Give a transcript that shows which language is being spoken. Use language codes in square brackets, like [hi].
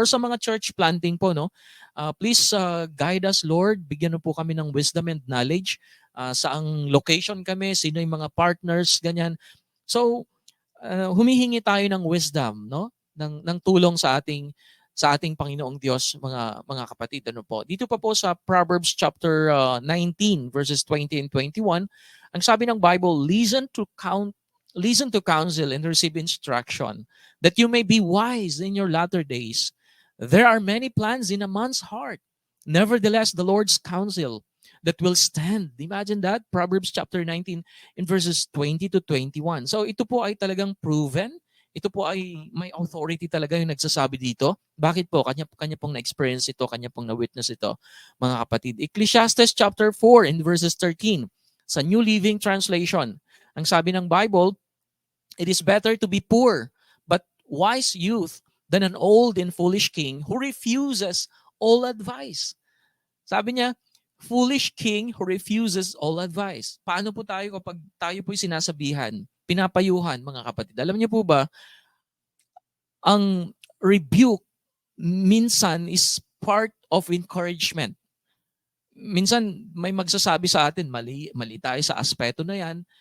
[tl] Or sa mga church planting po, [en] no? Please guide us, Lord. [tl] Bigyan mo po kami ng wisdom and knowledge. Saang location kami, sino yung mga partners, ganyan. So, humihingi tayo ng wisdom, no? Ng tulong sa ating Panginoong Diyos, mga kapatid. Dito pa po sa Proverbs chapter 19 verses 20 and 21, ang sabi ng Bible, [en] listen to counsel and receive instruction, that you may be wise in your latter days. There are many plans in a man's heart. Nevertheless, the Lord's counsel that will stand. Imagine that, Proverbs chapter 19 in verses 20 to 21. [tl] So ito po ay talagang proven. Ito po ay may authority talaga yung nagsasabi dito. Bakit po? Kanya pong na-experience ito, kanya pong na-witness ito, mga kapatid. [en] Ecclesiastes chapter 4 in verses 13 sa New Living Translation. [tl] Ang sabi ng Bible, [en] it is better to be poor but wise youth than an old and foolish king who refuses all advice. [tl] Sabi niya, [en] foolish king who refuses all advice. [tl] Paano po tayo kapag tayo po'y sinasabihan, pinapayuhan, mga kapatid? Alam niyo po ba, ang rebuke minsan [en] is part of encouragement. [tl] Minsan may magsasabi sa atin, mali tayo sa aspeto na yan.